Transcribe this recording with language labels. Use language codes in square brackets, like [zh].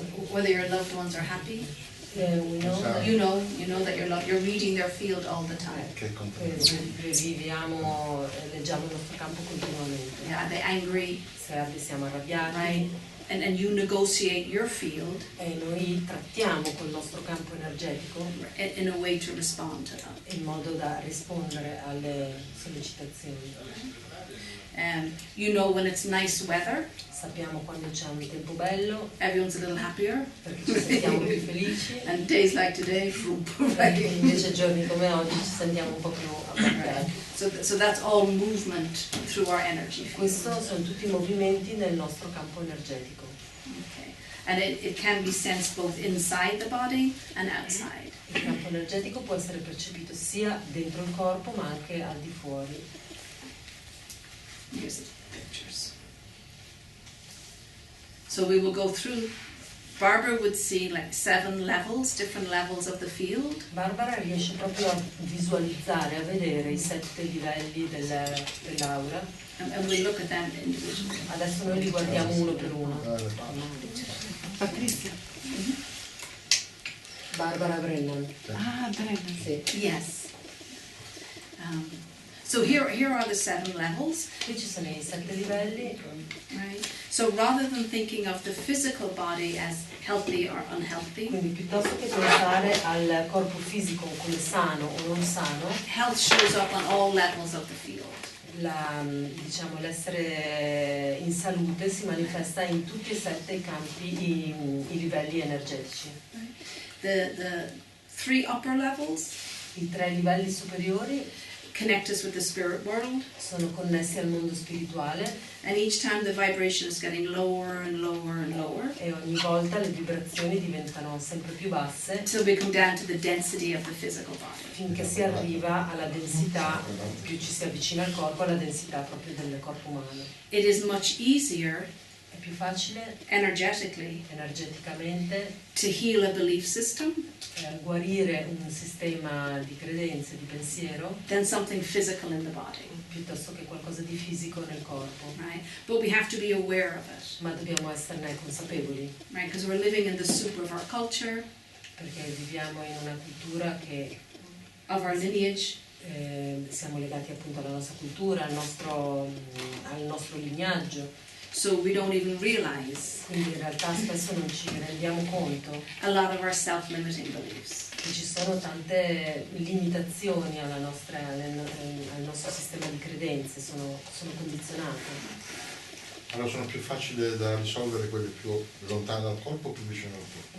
[en] Whether your loved ones are happy. You know that you're reading their field all the time. [it] Viviamo, leggiamo il nostro campo continuamente. [en] Yeah, are they angry? [it] Se siamo arrabbiati, [en] Right? And you negotiate your field [it] e noi trattiamo col nostro campo energetico [en] in a way to respond to them. [it] in modo da rispondere alle sollecitazioni. [en] You know when it's nice weather, [it] Sappiamo quando c'è un tempo bello [en] everyone's a little happier. [it] perché ci sentiamo più felici, [en] And days like today, [it] e invece giorni come oggi ci sentiamo un po' più abbagliati. [en] so that's all movement through our energy field. [it] Questi sono tutti movimenti nel nostro campo energetico. [en] Okay. And it can be sensed both inside the body and outside. [it] Il campo energetico può essere percepito sia dentro il corpo ma anche al di fuori. [en] Here's the pictures. So we will go through Barbara would see like 7 levels, different levels of the field. [it] Barbara riesce proprio a visualizzare, a vedere i 7 livelli dell'aura. [en] And we'll look at them individually. [it] Adesso noi li guardiamo uno per uno. [en] Patricia. Barbara Brennan. Ah, Brennan. [it] Sì. [en] Yes. So here are the 7 levels. [it] Qui ci sono i 7 livelli. [en] Right. So rather than thinking of the physical body as healthy or unhealthy, [it] Quindi piuttosto che pensare al corpo fisico come sano o non sano, [en] health shows up on all levels of the field. [it] diciamo, l'essere in salute si manifesta in tutti e 7 i campi, i livelli energetici. [en] The 3 upper levels [it] I 3 livelli superiori [en] connect us with the spirit world, [it] sono connessi al mondo spirituale [en] and each time the vibration is getting lower and lower and lower, [it] e ogni volta le vibrazioni diventano sempre più basse [en] until we come down to the density of the physical body. [it] finché si arriva alla densità, più ci si avvicina al corpo, alla densità proprio del corpo umano. [en] It is much easier [it] È più facile [en] energetically [it] energeticamente [en] to heal a belief system [it] guarire un sistema di credenze, di pensiero, [en] than something physical in the body, [it] piuttosto che qualcosa di fisico nel corpo. [en] right? But we have to be aware of it, [it] Ma dobbiamo esserne consapevoli, [en] right? Because we're living in the soup of our culture, [it] perché viviamo in una cultura che [en] of our lineage, [it] siamo legati appunto alla nostra cultura, al nostro lignaggio, [en] so we don't even realize [it] quindi in realtà spesso non ci rendiamo conto [en] a lot of our self-limiting beliefs. [it] che ci sono tante limitazioni al nostro sistema di credenze, sono condizionate. Allora sono più facili da risolvere quelle più lontane dal corpo o più vicino al corpo?